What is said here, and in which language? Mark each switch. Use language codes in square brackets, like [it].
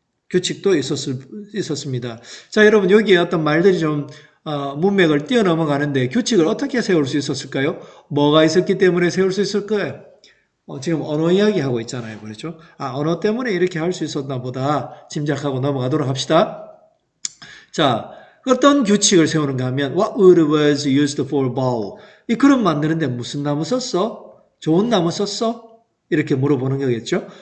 [ko] 규칙도 있었습니다. 자, 여러분 여기에 어떤 말들이 좀 문맥을 뛰어넘어가는데 규칙을 어떻게 세울 수 있었을까요? 뭐가 있었기 때문에 세울 수 있을 거예요? 지금 언어 이야기 하고 있잖아요. 그렇죠? 언어 때문에 이렇게 할 수 있었나 보다 짐작하고 넘어가도록 합시다. 자, 어떤 규칙을 세우는가 하면 [en] What wood was used for bowl? [ko] 이 그릇 만드는데 무슨 나무 썼어? 좋은 나무 썼어? 이렇게 물어보는 거겠죠.